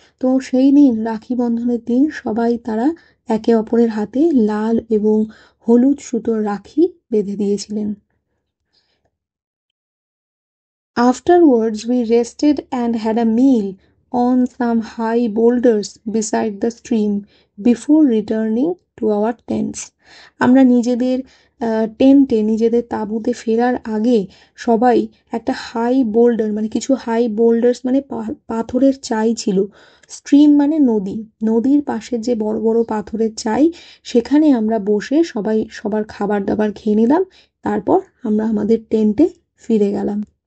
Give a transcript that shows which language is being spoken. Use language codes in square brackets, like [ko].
[bn] তো সেই দিন রাখি বন্ধনের দিন সবাই তারা একে অপরের হাতে লাল এবং হলুদ সুতোর রাখি বেঁধে দিয়েছিলেন। [en] Afterwards, we rested and had a meal on some high boulders beside the stream before returning to our tents. [bn] আমরা নিজেদের টেন্টে, নিজেদের তাঁবুতে ফেরার আগে সবাই একটা হাই বোল্ডার মানে কিছু হাই বোল্ডার্স মানে পাথরের চাই ছিল। স্ট্রিম মানে নদী, নদীর পাশে যে বড় বড় পাথরের চাই, সেখানে আমরা বসে সবাই সবার খাবার দাবার খেয়ে নিলাম, তারপর আমরা আমাদের টেন্টে ফিরে গেলাম।